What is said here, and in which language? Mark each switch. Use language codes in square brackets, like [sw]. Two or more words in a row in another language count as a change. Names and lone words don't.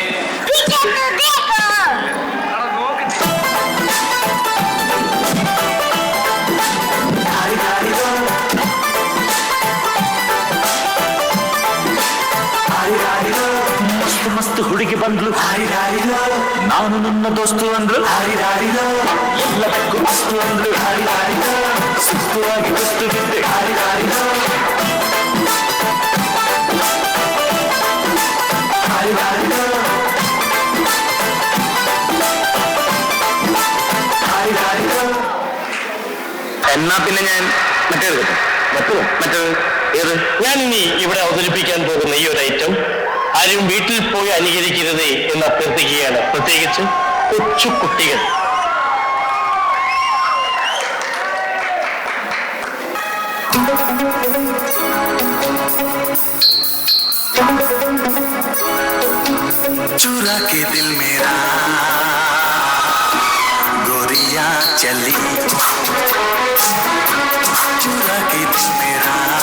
[kn] ಮಸ್ತ್ ಹುಡುಗಿ ಬಂದ್ಲು, ನಾನು ನನ್ನ ದೋಸ್ತು ಅಂದ್ರು, ಎಲ್ಲದಕ್ಕೂ ಮಸ್ತು ಅಂದ್ರು, ಸುಸ್ತುವಾಗಿ ಕುಸ್ತು ಬಿದ್ದೆ. [ml] എന്നാ പിന്നെ ഞാൻ മറ്റേത് ഏത് ഞാൻ ഇനി ഇവിടെ അവതരിപ്പിക്കാൻ പോകുന്ന ഈ ഒരു ഐറ്റം ആരും വീട്ടിൽ പോയി അനുകരിക്കരുത് എന്ന് അഭ്യർത്ഥിക്കുകയാണ്, പ്രത്യേകിച്ച് കൊച്ചു കുട്ടികൾ. [hi] चुरा के दिल मेरा गोरिया चली, चुरा के दिल मेरा